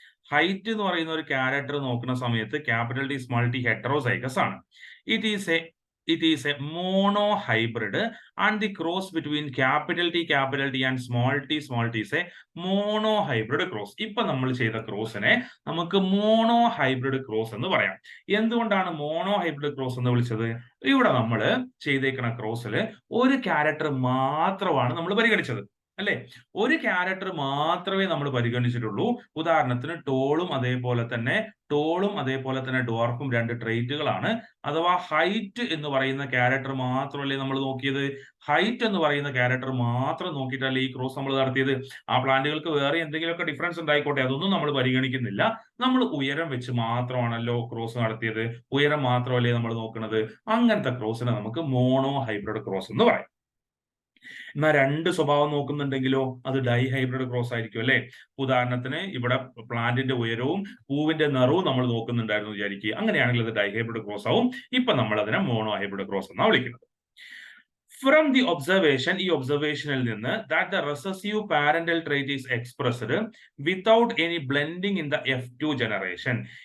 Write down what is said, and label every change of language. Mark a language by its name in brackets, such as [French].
[Malayalam] Height എന്ന് പറയുന്ന ഒരു ക്യാരക്ടർ നോക്കുന്ന സമയത്ത് capital T small T heterozygous ആണ്. [English] It is a it is a monohybrid, and the cross between capital T and small t is a monohybrid cross. [Malayalam] ഇപ്പൊ നമ്മൾ ചെയ്ത ക്രോസിനെ നമുക്ക് മോണോഹൈബ്രിഡ് ക്രോസ് എന്ന് പറയാം. എന്തുകൊണ്ടാണ് മോണോഹൈബ്രിഡ് ക്രോസ് എന്ന് വിളിച്ചത്? ഇവിടെ നമ്മൾ ചെയ്തേക്കുന്ന ക്രോസിൽ ഒരു ക്യാരക്ടർ മാത്രമാണ് നമ്മൾ പരിഗണിച്ചത്, അല്ലെ? ഒരു ക്യാരക്ടർ മാത്രമേ നമ്മൾ പരിഗണിച്ചിട്ടുള്ളൂ. ഉദാഹരണത്തിന് ടോളും അതേപോലെ തന്നെ ഡ്വാർഫും രണ്ട് ട്രേറ്റുകളാണ്. അഥവാ ഹൈറ്റ് എന്ന് പറയുന്ന ക്യാരക്ടർ മാത്രമല്ലേ നമ്മൾ നോക്കിയത്? ഹൈറ്റ് എന്ന് പറയുന്ന ക്യാരക്ടർ മാത്രം നോക്കിയിട്ടല്ലേ ഈ ക്രോസ് നമ്മൾ നടത്തിയത്. ആ പ്ലാന്റുകൾക്ക് വേറെ എന്തെങ്കിലുമൊക്കെ ഡിഫറൻസ് ഉണ്ടായിക്കോട്ടെ, അതൊന്നും നമ്മൾ പരിഗണിക്കുന്നില്ല. നമ്മൾ ഉയരം വെച്ച് മാത്രമാണല്ലോ ക്രോസ് നടത്തിയത്. ഉയരം മാത്രമല്ലേ നമ്മൾ നോക്കുന്നത്. അങ്ങനത്തെ ക്രോസിനെ നമുക്ക് മോണോ ഹൈബ്രിഡ് ക്രോസ് എന്ന് പറയാം. എന്നാൽ രണ്ട് സ്വഭാവം നോക്കുന്നുണ്ടെങ്കിലോ അത് ഡൈഹൈബ്രിഡ് ക്രോസ് ആയിരിക്കും, അല്ലെ? ഉദാഹരണത്തിന് ഇവിടെ പ്ലാന്റിന്റെ ഉയരവും പൂവിന്റെ നിറവും നമ്മൾ നോക്കുന്നുണ്ടായിരുന്നു വിചാരിക്കുക. അങ്ങനെയാണെങ്കിൽ അത് ഡൈഹൈബ്രിഡ് ക്രോസ് ആവും. ഇപ്പൊ നമ്മൾ അതിനെ മോണോ ഹൈബ്രിഡ് ക്രോസ് എന്നാണ് വിളിക്കുന്നത്. [English] From the observation, [Malayalam] ഈ ഒബ്സർവേഷനിൽ നിന്ന് [English] that the recessive parental trait is expressed without any blending in the F2 generation.